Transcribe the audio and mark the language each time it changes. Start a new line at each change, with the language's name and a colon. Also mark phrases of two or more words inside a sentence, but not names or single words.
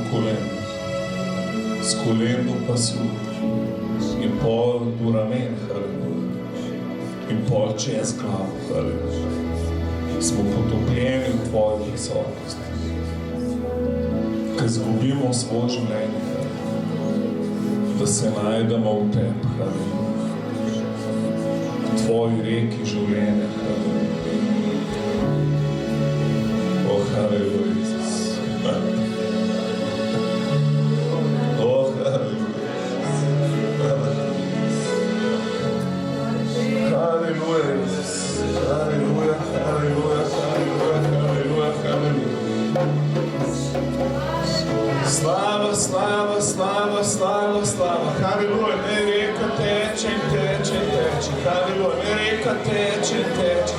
Slovenian: kolen, z kolen do pasu in pol do ramen, haleluja, in pol čez glavo, haleluja. Smo potopljeni v tvoji prisotnosti, ker zgubimo svoje življenje, haleluja, da se najdemo v tebi, haleluja, v tvoji reki življenja, haleluja.
English: Hallelujah, Jesus. Oh, hallelujah. Hallelujah, Jesus. Hallelujah, hallelujah, hallelujah, hallelujah, hallelujah.
Slovenian: Slava, slava, slava, slava, slava. Hallelujah, ne reka teče, teče, teče. Hallelujah, ne reka teče, teče.